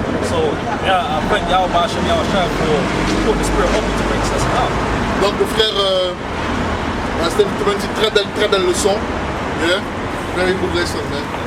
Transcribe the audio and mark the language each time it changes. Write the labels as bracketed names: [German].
[English] So yeah, I thank Yahweh Hashem Yahushua for putting the spirit on me to bring this lesson out. [French] Donc le frère, c'était une très belle leçon. [English] Yeah, very good lesson, man.